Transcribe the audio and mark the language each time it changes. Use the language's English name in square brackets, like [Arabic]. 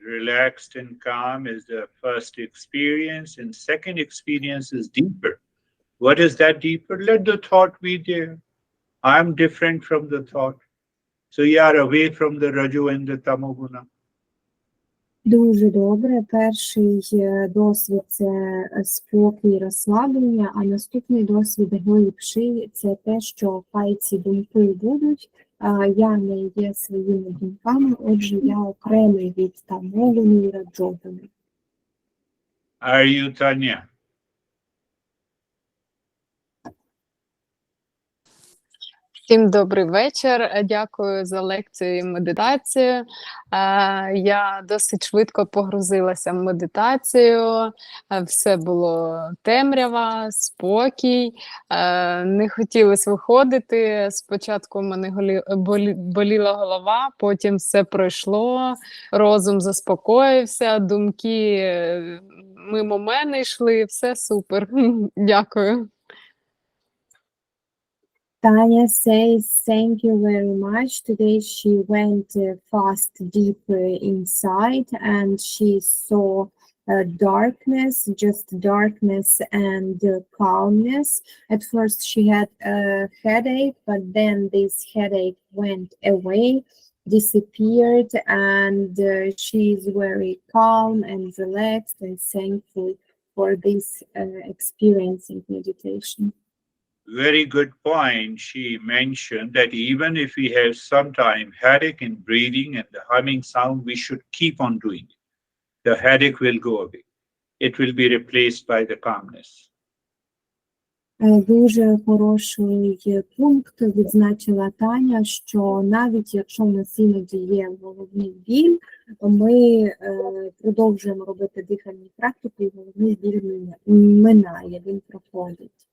[English] Relaxed and calm is the first experience, and second experience is deeper. What is that deeper? Let the thought be there. I'm different from the thought. So you are away from the Raju and the Tamoguna. [Ukrainian] Дуже добре. Перший досвід – це спокій, розслаблення, а наступний досвід глибший – це те, що хай ці думки будуть, я не є своїми думками, отже, я окремий від Тамогуни і Раджогуни. [English] Are you, Tanya? [Ukrainian] Всім добрий вечір. Дякую за лекцію і медитацію. Я досить швидко погрузилася в медитацію. Все було темрява, спокій. Не хотілося виходити. Спочатку в мене боліла голова, потім все пройшло, розум заспокоївся, думки мимо мене йшли. Все супер. Дякую. [English] Tanya says thank you very much. Today she went fast deep inside and she saw darkness, just darkness and calmness. At first she had a headache, but then this headache went away, disappeared, and she is very calm and relaxed and thankful for this experience in meditation. Very good point. She mentioned that even if we have sometime headache in breathing and the humming sound, we should keep on doing it. The headache will go away. It will be replaced by the calmness. [Ukrainian] Дуже хороший пункт відзначила Таня, що навіть якщо в нас іноді є головний біль, ми продовжуємо робити дихальні практики, і головний біль минає, він проходить.